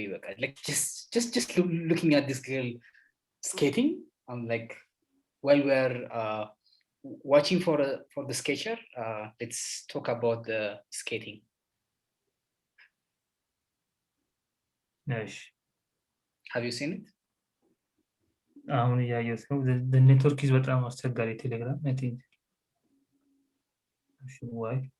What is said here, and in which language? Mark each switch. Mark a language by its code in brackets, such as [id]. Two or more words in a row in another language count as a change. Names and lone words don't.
[en] Like just looking at this girl skating. I'm like, while we're watching for the sketcher, let's talk about the skating. Yes. Have you seen it? [am] አሁን ያየሁት ነው [en] the network is [am] በጣም አስቸጋሪ ቴሌግራም [en] I think why